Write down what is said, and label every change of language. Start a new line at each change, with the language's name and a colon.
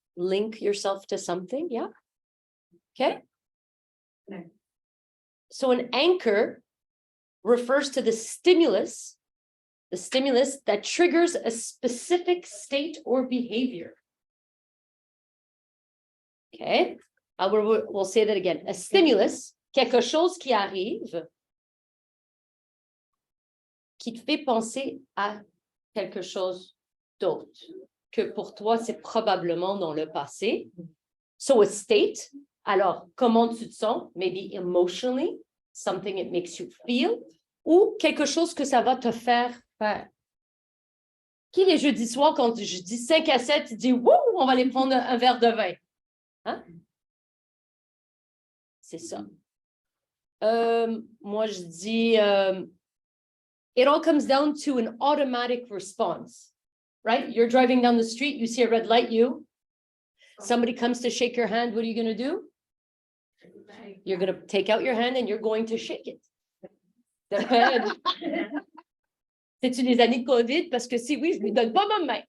English: Link yourself to something, yeah? Okay. Okay. So an anchor refers to the stimulus that triggers a specific state or behavior. Okay, we'll say that again. A stimulus,
French: quelque chose qui arrive, qui te fait penser à quelque chose d'autre, que pour toi, c'est probablement dans le passé.
English: So a state,
French: alors, comment tu te sens?
English: Maybe emotionally, something it makes you feel,
French: ou quelque chose que ça va te faire faire. Qui les jeudis soirs, quand je dis 5 à 7, tu dis, wouh, on va aller prendre un verre de vin. Hein? C'est ça. Moi, je dis,
English: it all comes down to an automatic response, right? You're driving down the street, you see a red light, somebody comes to shake your hand, what are you going to do? You're going to take out your hand and you're going to shake it.
French: C'est-tu des années de COVID? Parce que si oui, je lui donne pas ma main.